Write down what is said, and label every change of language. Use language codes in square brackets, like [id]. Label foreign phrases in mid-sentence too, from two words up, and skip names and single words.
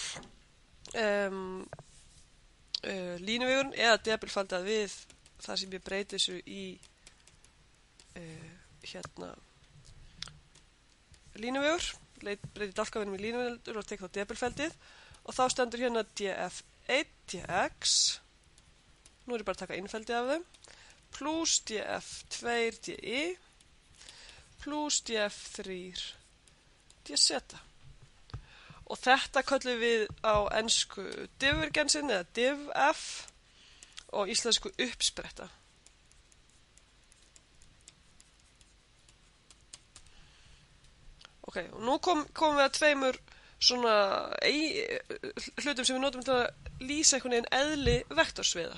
[is] línuvegurinn eða debilfaldað við það sem ég breyti þessu í hérna línuvegur, breyti dálkaveginum í línuvegur og tek þá debilfaldið og þá stendur hérna df1, dx, nú er ég bara að taka innfeldi af þeim, plus df2, di, plus df3, dz. Og þetta köllum við á ensku divergensin eða divf og íslensku uppspretta. Ok, og nú komum við að tveimur svona hlutum sem við notum til að lýsa einhvern veginn eðli vektorsviða.